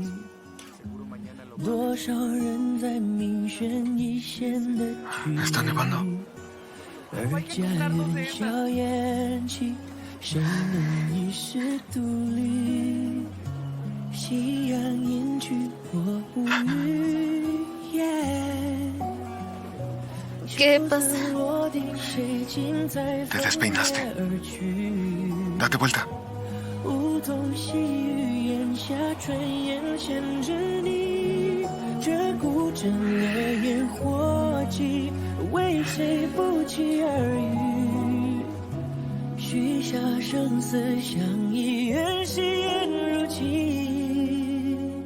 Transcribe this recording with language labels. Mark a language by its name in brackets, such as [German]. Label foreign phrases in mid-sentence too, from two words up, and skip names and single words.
[Chinese] 多少人在命悬一线的距离？ [Spanish] Está nevando. [Chinese] 而家园硝烟起，谁能一时独立？夕阳隐去，我无语。 [Spanish] ¿Qué pasa? Te despeinaste. Date vuelta. [Chinese] 梧桐细雨檐下，春烟牵着你，这孤枕烈焰火迹，为谁不期而遇？许下生死相依，愿誓言如期。